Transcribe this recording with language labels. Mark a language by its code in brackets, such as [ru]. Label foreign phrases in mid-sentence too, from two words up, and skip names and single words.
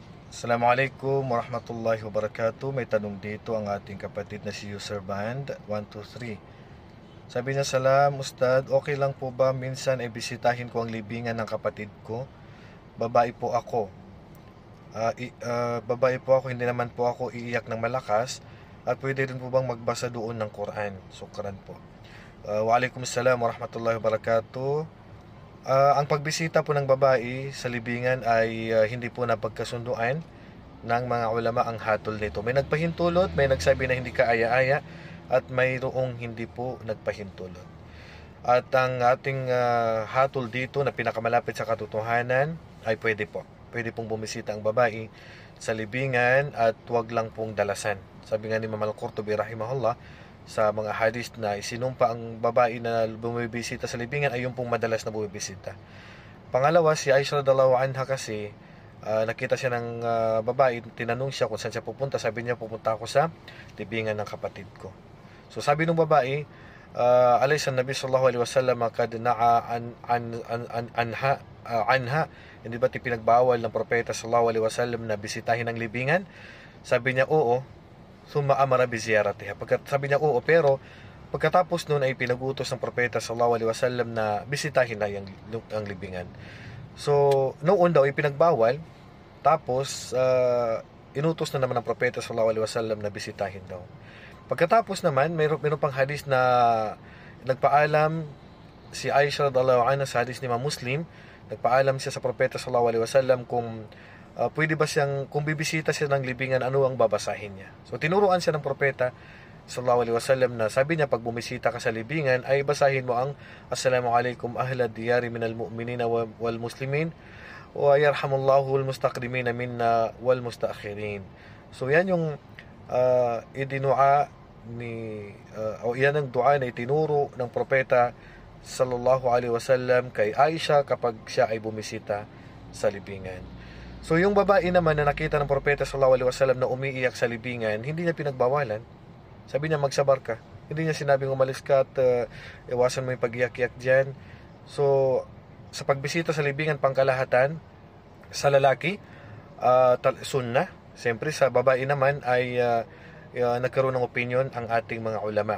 [ar] السلام عليكم ورحمة الله وبركاته. [tl] May tanong dito ang ating kapatid na si User Band 123. Sabi niya, salam Ustad, okay lang po ba minsan ay bisitahin ko ang libingan ng kapatid ko? Babae po ako. Babae po ako, hindi naman po ako iiyak ng malakas. At pwede rin po bang magbasa doon ng Quran? Sukran po. [ar] وعليكم السلام ورحمة الله وبركاته. [tl] Ang pagbisita po ng babae sa libingan ay hindi po napagkasunduan ng mga ulama ang hatol nito. May nagpahintulot, may nagsabi na hindi kaaya-aya, at mayroong hindi po nagpahintulot. At ang ating hatol dito na pinakamalapit sa katotohanan ay pwede po. Pwede pong bumisita ang babae sa libingan at wag lang pong dalasan. Sabi nga ni Imam Al-Qurtubi rahimahullah, sa mga hadis na isinumpa ang babae na bumibisita sa libingan ay yung pong madalas na bumibisita. Pangalawa, si Aisha [ar] رضي الله عنها [tl] kasi nakita siya ng babae, tinanong siya kung saan siya pupunta. Sabi niya, pupunta ako sa libingan ng kapatid ko. So sabi ng babae, [ar] أليس النبي صلى الله عليه وسلم قد نهى عنها, [tl] hindi ba pinagbawal ng propeta [ar] صلى الله عليه وسلم [tl] na bisitahin ang libingan? Sabi niya, oo. [ar] ثم أمر بزيارتها. [tl] Sabi niya, oo, pero pagkatapos noon ay pinagutos ng propeta [ar] صلى الله عليه وسلم [tl] na bisitahin na ang libingan. So, noon daw ay pinagbawal, tapos inutos na naman ng propeta [ar] صلى الله عليه وسلم [tl] na bisitahin daw. Pagkatapos naman, mayroon pang hadis na nagpaalam si Aisha [ar] رضي الله عنها [tl] sa hadis ni Imam Muslim, nagpaalam siya sa propeta [ar] صلى الله عليه وسلم [tl] kung pwede ba siyang, kung bibisita siya ng libingan, ano ang babasahin niya. So tinuruan siya ng propeta [ar] صلى الله عليه وسلم [tl] na sabi niya, pag bumisita ka sa libingan ay basahin mo ang [ar] السلام عليكم أهل الديار من المؤمنين والمسلمين ويرحم الله المستقدمين منا والمستأخرين. [tl] So yan yung idinua ni o yan ang dua na itinuro ng propeta [ar] صلى الله عليه وسلم [tl] kay Aisha kapag siya ay bumisita sa libingan. So yung babae naman na nakita ng propeta [ar] صلى الله عليه وسلم [tl] na umiiyak sa libingan, hindi niya pinagbawalan. Sabi niya, magsabar ka. Hindi niya sinabing umalis ka at iwasan mo yung pag-iyak-iyak dyan. So sa pagbisita sa libingan, pangkalahatan sa lalaki, sunnah. Siyempre sa babae naman ay nagkaroon ng opinion ang ating mga ulama.